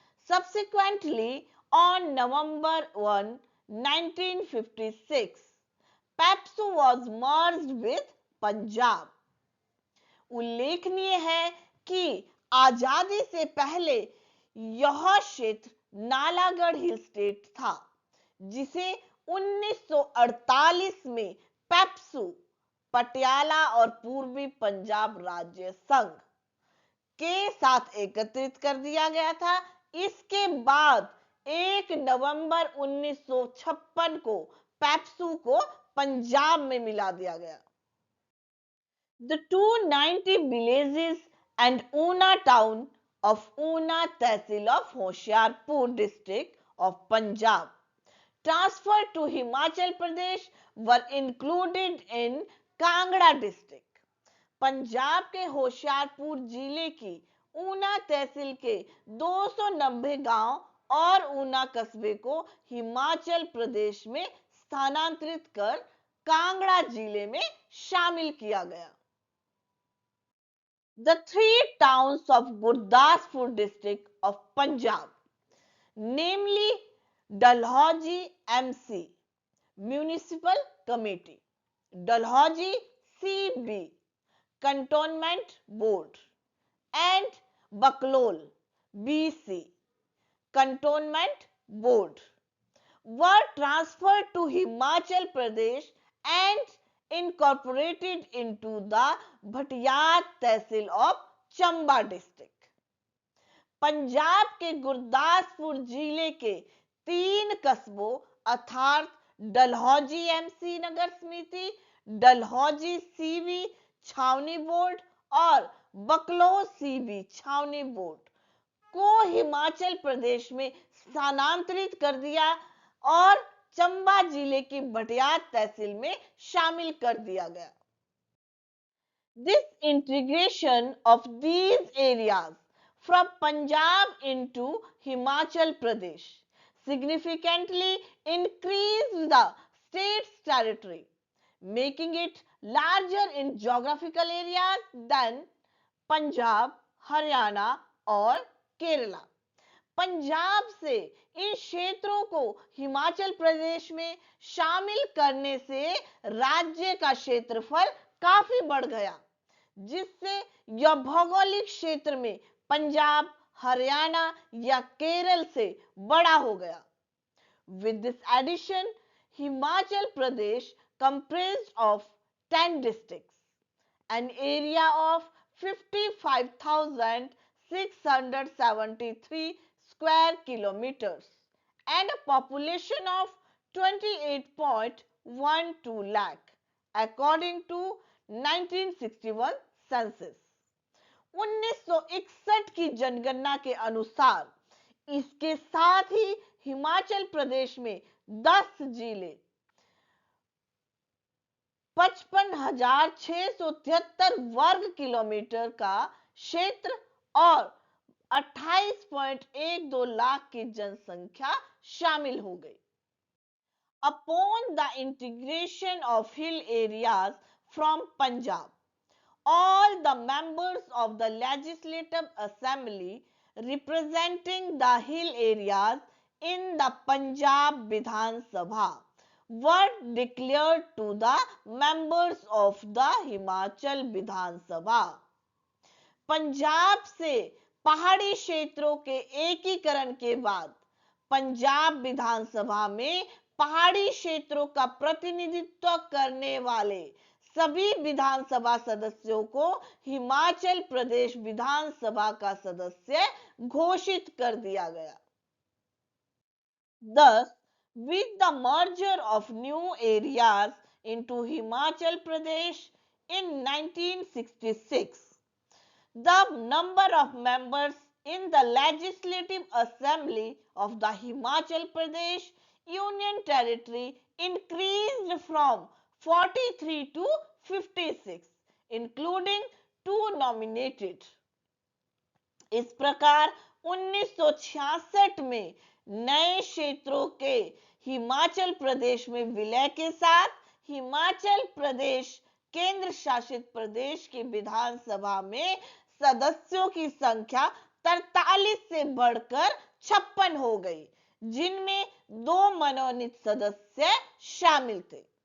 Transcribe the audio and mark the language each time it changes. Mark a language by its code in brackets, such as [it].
[en] Subsequently, on November 1, 1956, Papsu was merged with Punjab. [hi] उल्लेखनीय है कि आजादी से पहले यह क्षेत्र नालागढ़ हिल स्टेट था, जिसे 1948 में पेप्सू, पटियाला और पूर्वी पंजाब राज्य संघ के साथ एकत्रित कर दिया गया था। इसके बाद 1 नवंबर 1956 को पेप्सू को पंजाब में मिला दिया गया। [en] The 290 villages and Una town of Una Tehsil of Hoshiarpur district of Punjab transferred to Himachal Pradesh were included in Kangra district. [hi] Punjab के होशियारपुर जिले की ऊना तहसील के 290 गांव और ऊना कस्बे को हिमाचल प्रदेश में स्थानांतरित कर कांगड़ा जिले में शामिल किया गया। [en] The three towns of Gurdaspur district of Punjab, namely Dalhousie MC Municipal Committee, Dalhousie CB Cantonment Board, and Baklol BC Cantonment Board were transferred to Himachal Pradesh and incorporated into the Bhatiyar Tehsil of Chamba district. [hi] Punjab के गुरदासपुर जिले के 3 कस्बों अर्थात Dalhousie MC नगर समिति, Dalhousie CV छावनी board और बकलो CB छावनी बोर्ड को हिमाचल प्रदेश में स्थानांतरित कर दिया और चंबा जिले की भटियात तहसील में शामिल कर दिया गया। [en] This integration of these areas from Punjab into Himachal Pradesh significantly increased the state's territory, making it larger in geographical areas than Punjab, Haryana [hi] और [en] Kerala. [hi] पंजाब से इन क्षेत्रों को हिमाचल प्रदेश में शामिल करने से राज्य का क्षेत्रफल काफी बढ़ गया, जिससे यह भौगोलिक क्षेत्र में पंजाब, हरियाणा या केरल से बड़ा हो गया। [en] With this addition, Himachal Pradesh comprised of 10 districts, an area of 55,673 square kilometers and a population of 28.12 lakh according to 1961 census. [hi] 1961 की जनगणना के अनुसार इसके साथ ही हिमाचल प्रदेश में 10 जिले 55,673 वर्ग किलोमीटर का क्षेत्र और 28.12 लाख की जनसंख्या शामिल हो गई। [en] Upon the integration of hill areas from Punjab, all the members of the Legislative Assembly representing the hill areas in the Punjab Vidhan Sabha were declared to the members of the Himachal Vidhan Sabha. [hi] Punjab से पहाड़ी क्षेत्रों के एकीकरण के बाद पंजाब विधानसभा में पहाड़ी क्षेत्रों का प्रतिनिधित्व करने वाले सभी विधानसभा सदस्यों को हिमाचल प्रदेश विधानसभा का सदस्य घोषित कर दिया गया। [en] Thus, with the merger of new areas into Himachal Pradesh in 1966, the number of members in the Legislative Assembly of the Himachal Pradesh Union Territory increased from 43 to 56, including 2 nominated. [hi] इस प्रकार 1966 में नए क्षेत्रों के हिमाचल प्रदेश में विलय के साथ हिमाचल प्रदेश केंद्र शासित प्रदेश की विधानसभा में सदस्यों की संख्या 43 से बढ़कर 56 हो गई, जिनमें 2 मनोनीत सदस्य शामिल थे।